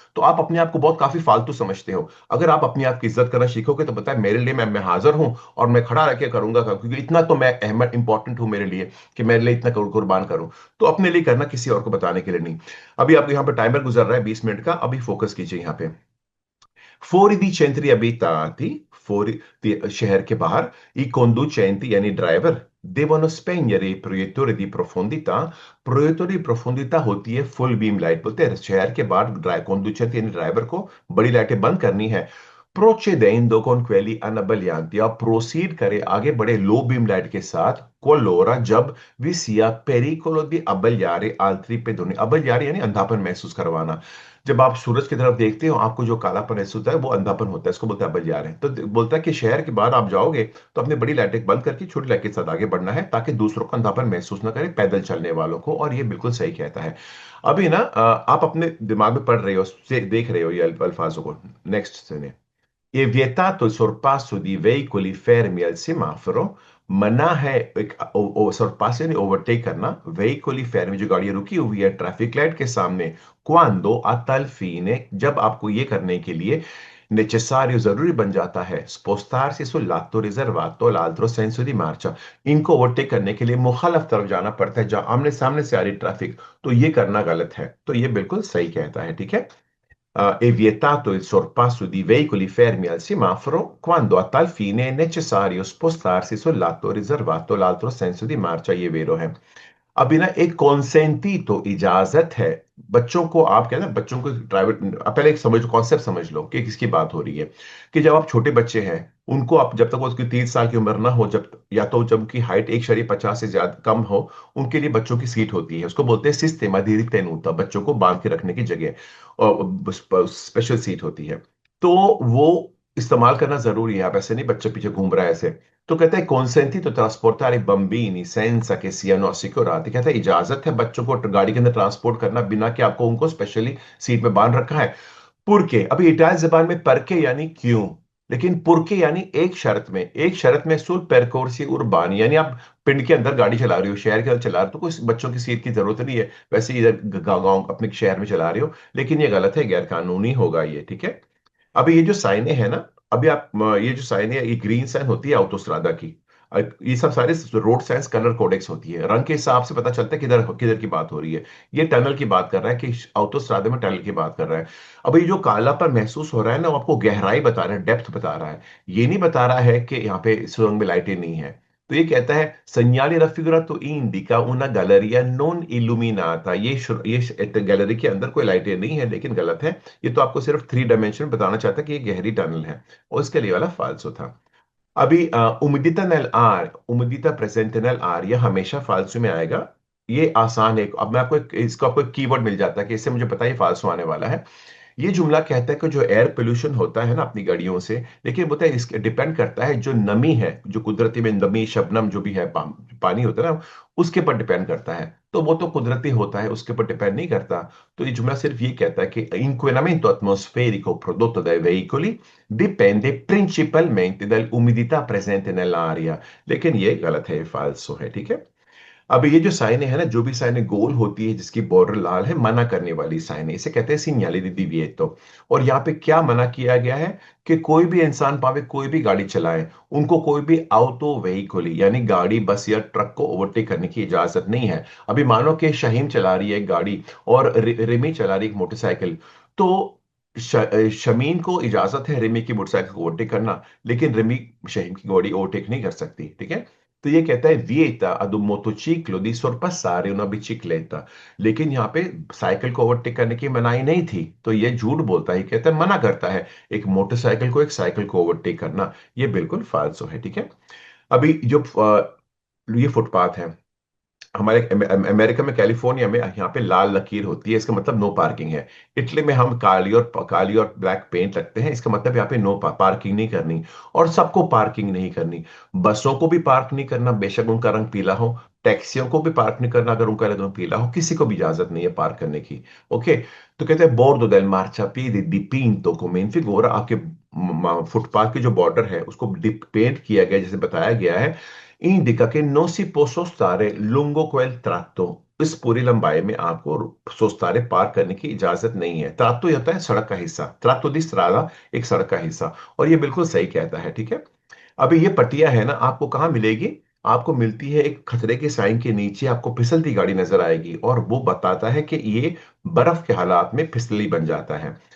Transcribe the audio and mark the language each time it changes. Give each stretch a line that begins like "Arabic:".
Hindi: तो आप अपने आप को बहुत काफी फालतू समझते हो। अगर आप अपने आप की इज्जत करना सीखोगे तो पता है मेरे लिए मैं हाजिर हूं, और मैं खड़ा रह के करूंगा क्योंकि इतना तो मैं अहम इंपॉर्टेंट हूं मेरे लिए कि मेरे लिए इतना कुर्बान करूं। तो अपने लिए करना, किसी और को बताने के लिए नहीं। अभी आपको यहाँ पे टाइमर गुजर रहा है 20 मिनट का, अभी फोकस कीजिए यहाँ पे।
Italian: Fuori di centri abitati, fuori
Hindi: शहर के बाहर,
Italian: i conducenti
Hindi: यानी driver
Italian: devono spegnere i proiettori di profondità।
Hindi: प्रोजेक्टोरी
Italian: di profondità
Hindi: होती है फुल बीम लाइट, बोलते हैं शहर के बाहर
Italian: conducenti
Hindi: यानी ड्राइवर को बड़ी लाइटें बंद करनी है।
Italian: Procedendo con quelli annabbaglianti,
Hindi: आप प्रोसीड करें, आगे बढ़े लो बीम लाइट के साथ,
Italian: qualora
Hindi: जब
Italian: vi sia pericolo di abbagliare altri pedoni।
Hindi: abbagliare यानी अंधापन महसूस करवाना। जब आप सूरज की तरफ देखते हो आपको जो कालापन महसूस होता है वो अंधापन होता है, इसको बोलते हैं बलियार है। तो बोलता है कि शहर के बाहर आप जाओगे तो अपनी बड़ी लाइटें बंद करके छोटी लाइट के साथ आगे बढ़ना है, ताकि दूसरों को अंधापन महसूस ना करे, पैदल चलने वालों को। और ये बिल्कुल सही कहता है। अभी ना आप अपने दिमाग में पढ़ रहे हो, देख रहे हो ये अल्फाजों को। नेक्स्ट सुनिए।
Italian: È vietato il sorpasso di veicoli fermi al semaforo।
Hindi: मना है एक sorpasso यानी ओवरटेक करना,
Italian: veicoli fermi
Hindi: जो गाड़ियां रुकी हुई है ट्रैफिक लाइट के सामने,
Italian: quando a tal fine
Hindi: जब आपको ये करने के लिए
Italian: necessario
Hindi: जरूरी बन जाता है
Italian: spostarsi sul lato riservato all'altro senso di marcia।
Hindi: इनको ओवरटेक करने के लिए मुखालफ तरफ जाना पड़ता है, जहां आमने सामने से आ रही ट्रैफिक, तो ये करना गलत है। तो ये बिल्कुल सही कहता है, ठीक है।
Italian: È vietato il sorpasso di veicoli fermi al semaforo quando a tal fine è necessario spostarsi sul lato riservato all'altro senso di marcia।
Hindi: ये वेरो है। अभी ना एक कॉन्सेंटी इजाजत है। बच्चों को आप कहते हैं बच्चों को ड्राइवर, आप पहले एक समझ कॉन्सेप्ट समझ लो कि किसकी बात हो रही है। कि जब आप छोटे बच्चे हैं, उनको आप जब तक वो उसकी 30 साल की उम्र ना हो, जब या तो जब उनकी हाइट 1.50 से ज्यादा कम हो, उनके लिए बच्चों की सीट होती है, उसको बोलते हैं सिस्टेमा दी तेनुता, बच्चों को बांध के रखने की जगह और स्पेशल सीट होती है। तो वो इस्तेमाल करना जरूरी है। आप ऐसे नहीं बच्चे पीछे घूम रहा है ऐसे। तो कहता है
Italian: consentito trasportare bambini senza che siano assicurati।
Hindi: कहता है इजाजत है बच्चों को गाड़ी के अंदर ट्रांसपोर्ट करना बिना कि आपको उनको स्पेशली सीट में बांध रखा है। पुरके, अभी इटालियन जबान में परके यानी क्यों, लेकिन पुरके यानी एक शर्त में सुल परकोर्सी उर्बानी, यानी आप पिंड के अंदर गाड़ी चला रही हो, शहर के अंदर चला रहे हो, तो कोई बच्चों की सीट की जरूरत नहीं है। वैसे ही इधर गाँव अपने शहर में चला रही हो, लेकिन ये गलत है, गैर कानूनी होगा ये, ठीक है। अभी ये जो साइनें हैं ना, अभी आप ये जो साइनें, ये ग्रीन साइन होती है ऑटोस्ट्रादा की। ये सब सारे रोड साइंस कलर कोडेक्स होती है, रंग के हिसाब से पता चलता है किधर किधर की बात हो रही है। ये टनल की बात कर रहा है कि ऑटोस्ट्रादा में टनल की बात कर रहा है। अब ये जो कालापन महसूस हो रहा है ना, वो आपको गहराई बता रहा है, डेप्थ बता रहा है। ये नहीं बता रहा है कि यहाँ पे सुरंग में लाइटें नहीं है। तो ये कहता है
Italian: segnali raffigurato indica una galleria non illuminata।
Hindi: ये गैलरी के अंदर कोई लाइटें नहीं है, लेकिन गलत है। ये तो आपको सिर्फ 3 डायमेंशन बताना चाहता है कि ये गहरी टनल है, और इसके लिए वाला फाल्सो था। अभी
Italian: umidità nell'aria, umidità presente nell'aria,
Hindi: ये हमेशा फाल्सो में आएगा। ये आसान है। अब मैं आपको इसको आपको एक कीवर्ड मिल जाता है कि इससे मुझे पता है ये फाल्सो आने वाला है। ये जुमला कहता है कि जो एयर पोल्यूशन होता है ना अपनी गाड़ियों से, देखिए बोलता है इसके डिपेंड करता है जो नमी है, जो कुदरती में नमी शबनम जो भी है, पानी होता है ना, उसके पर डिपेंड करता है। तो वो तो कुदरती होता है, उसके ऊपर डिपेंड नहीं करता। तो ये जुमला सिर्फ ये कहता है कि
Italian: inquinamento atmosferico prodotto dai veicoli dipende principalmente dall'umidità presente nell'aria।
Hindi: लेकिन ये गलत है, फाल्सो है, ठीक है। अब ये जो साइनें है ना, जो भी साइनें गोल होती है जिसकी बॉर्डर लाल है, मना करने वाली साइनें, इसे कहते हैं सिग्नाले दी दिविएतो। और यहाँ पे क्या मना किया गया है कि कोई भी इंसान पावे कोई भी गाड़ी चलाए, उनको कोई भी ऑटो व्हीकली यानी गाड़ी बस या ट्रक को ओवरटेक करने की इजाजत नहीं है। अभी मानो कि शाहीन चला रही है एक गाड़ी और रिमी चला रही है एक मोटरसाइकिल, तो शमीन को इजाजत है रिमी की मोटरसाइकिल को ओवरटेक करना, लेकिन रिमी शहीन की गाड़ी ओवरटेक नहीं कर सकती, ठीक है। तो ये कहता है
Italian: vieta ad un motociclo di sorpassare una bicicletta।
Hindi: लेकिन यहाँ पे साइकिल को ओवरटेक करने की मनाही नहीं थी, तो ये झूठ बोलता है, कहता है मना करता है एक मोटरसाइकिल को एक साइकिल को ओवरटेक करना। ये बिल्कुल फालसो है, ठीक है। अभी जो ये फुटपाथ है हमारे अमेरिका में, कैलिफोर्निया में, यहाँ पे लाल लकीर होती है, इसका मतलब नो पार्किंग है। इटली में हम काली और ब्लैक पेंट लगते हैं, इसका मतलब यहाँ पे नो पार्किंग नहीं करनी। और सबको पार्किंग नहीं करनी, बसों को भी पार्क नहीं करना बेशक उनका रंग पीला हो, टैक्सियों को भी पार्क नहीं करना अगर उनका रंग पीला हो, किसी को भी इजाजत नहीं है पार्क करने की। ओके। तो कहते हैं बोर्डो देल मार्ciapiede
Italian: dipinto come in figura,
Hindi: आपके फुटपाथ की जो बॉर्डर है उसको पेंट किया गया जैसे बताया गया है।
Italian: indica che non si può sostare lungo quel tratto।
Hindi: इस पूरी लंबाई में आपको सोस्तारे पार करने की इजाजत नहीं है। त्रातो ये होता है सड़क का हिस्सा, त्रातो दी स्ट्रादा, एक सड़क का हिस्सा। और ये बिल्कुल सही कहता है, ठीक है। अभी ये पट्टियां है ना, आपको कहाँ मिलेगी? आपको मिलती है एक खतरे के साइन के नीचे, आपको फिसलती गाड़ी नजर आएगी और वो बताता है कि ये बर्फ के हालात में फिसली बन जाता है।